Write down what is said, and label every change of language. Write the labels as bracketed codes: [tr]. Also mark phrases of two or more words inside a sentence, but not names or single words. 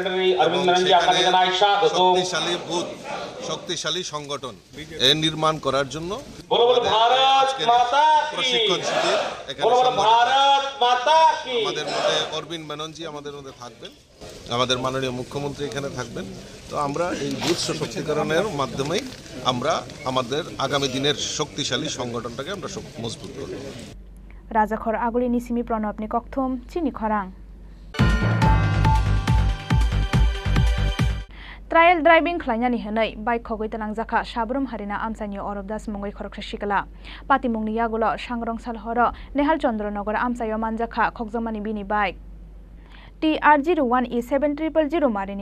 [bn] শক্তিশালী বুথ শক্তিশালী সংগঠন নির্মাণ করার জন্য প্রশিক্ষণ শিবির এখানে আমাদের মধ্যে অরবিন্দ মেননজি আমাদের মধ্যে থাকবেন, আমাদের মাননীয় মুখ্যমন্ত্রী এখানে থাকবেন। তো আমরা এই বুথ সশক্তিকরণের মাধ্যমেই আমরা আমাদের আগামী দিনের শক্তিশালী সংগঠনটাকে আমরা মজবুত করব। [trp] Rajakhora agulini simi pranabni kokthum Chini Khorang [en] Trial driving [trp] khlainani henai bike khogoi talangjaka Sabrum Harina Amsani Orobdas Mungoi Khoroksa Shikala Patimungni yagulo Sangrong Salhoro Nehal Chandranagor Amsayo manjakha khokjamani bini bike TR01E7000 marini